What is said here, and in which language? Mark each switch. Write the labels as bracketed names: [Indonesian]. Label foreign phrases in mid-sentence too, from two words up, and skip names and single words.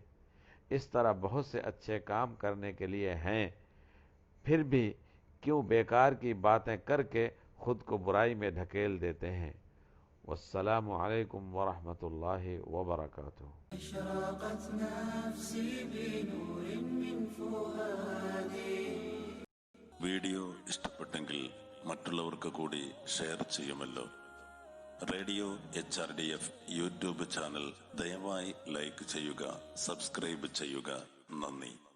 [Urdu] اس طرح بہت سے اچھے کام کرنے کے لیے ہیں، پھر بھی کیوں بیکار کی باتیں کر کے خود کو برائی میں دھکیل دیتے ہیں۔ [Arabic] والسلام علیکم ورحمۃ اللہ وبرکاتہ۔ اشرقت نفسی بنور من فؤادی۔ [Malayalam] വീഡിയോ ഇഷ്ടപ്പെട്ടെങ്കിൽ മറ്റുള്ളവർക്ക് കൂടി ഷെയർ ചെയ്യുമല്ലോ. റേഡിയോ HRDF യൂട്യൂബ് ചാനൽ ദയവായി ലൈക്ക് ചെയ്യുക, സബ്സ്ക്രൈബ് ചെയ്യുക. നന്ദി.